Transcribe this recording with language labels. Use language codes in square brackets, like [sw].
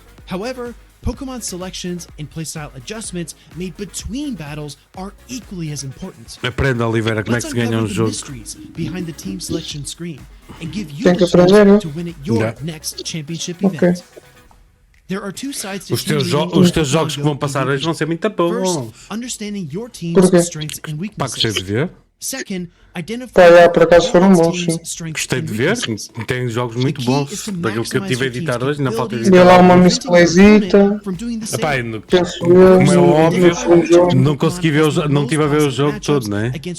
[en] However, Pokemon selections and playstyle adjustments made between battles are equally as important. [pt] Aprenda, Oliveira, como é que se ganha um jogo. [en] Behind the team selection screen and give you the chance to win at your next championship event. There are two sides to [pt] os teus jogos que vão passar hoje vão ser muito bons. [en] Understanding your team's strengths and weaknesses. [pt] Pá, gostei de ver. [en] Second, [pt] por acaso foram bons, sim. Gostei de ver, tem jogos muito bons. Daquilo que eu tive a editar hoje, não falta editar. Deu lá uma misplayzita. Como é óbvio, não consegui ver não tive a ver o jogo todo, não é?